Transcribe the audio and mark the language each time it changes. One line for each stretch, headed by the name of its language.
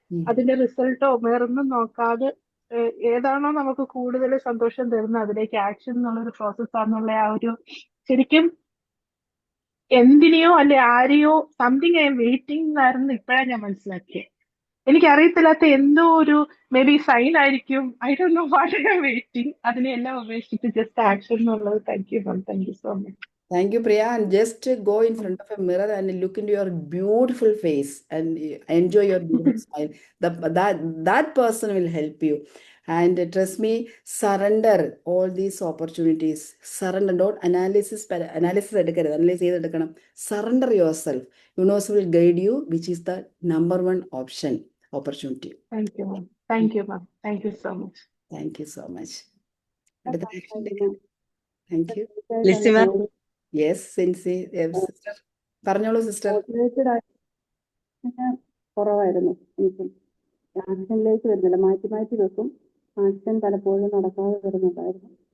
Malayalam: അതിന്റെ റിസൾട്ടോ വേറൊന്നും നോക്കാതെ ഏതാണോ നമുക്ക് കൂടുതൽ സന്തോഷം തരുന്നത് അതിലേക്ക് ആക്ഷൻ എന്നുള്ള ഒരു പ്രോസസ് ആണെന്നുള്ള ആ ഒരു ശരിക്കും എന്തിനെയോ അല്ലെ ആരെയോ സംതിങ് ഐ എം വെയിറ്റിംഗ് എന്നായിരുന്നു ഇപ്പോഴാണ് ഞാൻ മനസ്സിലാക്കിയത്. എനിക്കറിയത്തില്ലാത്ത എന്തോ ഒരു മേ ബി സൈൻ ആയിരിക്കും. I don't know what I am waiting. അതിനെല്ലാം ഉപേക്ഷിച്ചിട്ട് ജസ്റ്റ് ആക്ഷൻ എന്നുള്ളത്. Thank you ma'am. Thank you so much.
English: Thank you, Priya. And just go in front of a mirror and look into your beautiful face and enjoy your beautiful smile. That person will help you. And trust me, surrender all these opportunities. Surrender, don't analyze എടുക്കണം. Surrender yourself. Universe will guide you, which is the number one opportunity. Thank you ma'am. Thank you ma'am. Thank you so much. Thank you so much.
Malayalam: അടുത്ത action എടുക്കാം.
English: Thank you.
Malayalam: Lissy ma'am, Yes, Sincy sister പറഞ്ഞോളൂ sister. Motivated ആയിട്ട് കുറവായിരുന്നു. എനിക്ക് ആക്ഷനിലേക്ക് വരുന്നില്ല, മാറ്റി വെക്കും. Action പലപ്പോഴും നടക്കാതെ വരുന്നുണ്ടായിരുന്നു.